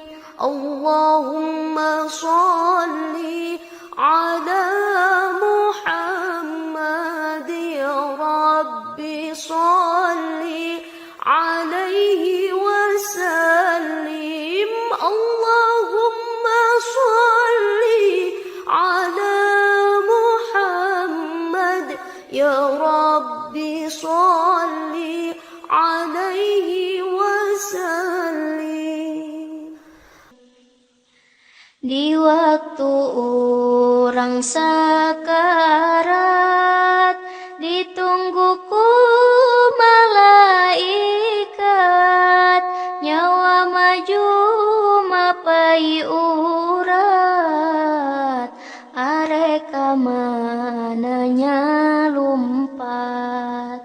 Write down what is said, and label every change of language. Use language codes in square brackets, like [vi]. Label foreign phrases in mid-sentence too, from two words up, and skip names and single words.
[ar] اللهم صل على محمد، يا رب صل عليه وسلم. اللهم صل يا ربي صل عليه وسلم. [su] Di waktu urang sakarat, ditunggu ku malaikat, nyawa maju mapai urat, arek ka mananya lumpat.